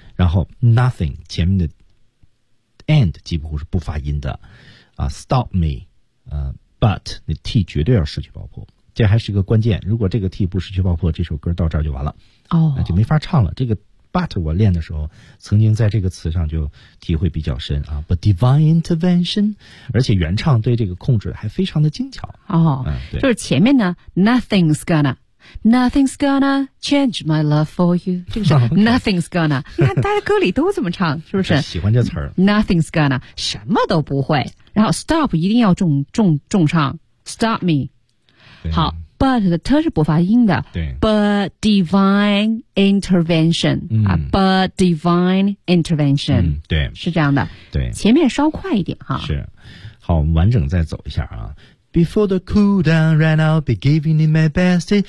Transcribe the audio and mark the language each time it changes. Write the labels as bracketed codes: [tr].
[zh] 然后 nothing 前面的 and 几乎是不发音的啊 ， [en] stop me [zh] 啊 ，but 那 t 绝对要失去爆破，这还是一个关键。如果这个 t 不失去爆破，这首歌到这儿就完了哦，那就没法唱了。这个 but 我练的时候，曾经在这个词上就体会比较深啊 ， [en] but divine intervention， [zh] 而且原唱对这个控制还非常的精巧。哦，就是前面呢 ， [en] nothing's gonna， nothing's gonna change my love for you， [zh] 就是 [en] nothing's gonna， [zh] 你看大家歌里都怎么唱，是不是？喜欢这词儿。 [en] Nothing's gonna， [zh] 什么都不会。然后 stop 一定要重唱 ， [en] stop me。 [zh] 好 ，but 的 t 是不发音的。对。 [en] But divine intervention，but divine intervention， [zh] 对，是这样的。对。前面稍快一点哈。是。好，我们完整再走一下啊。 [en] Before the cool down ran out, be giving it my best.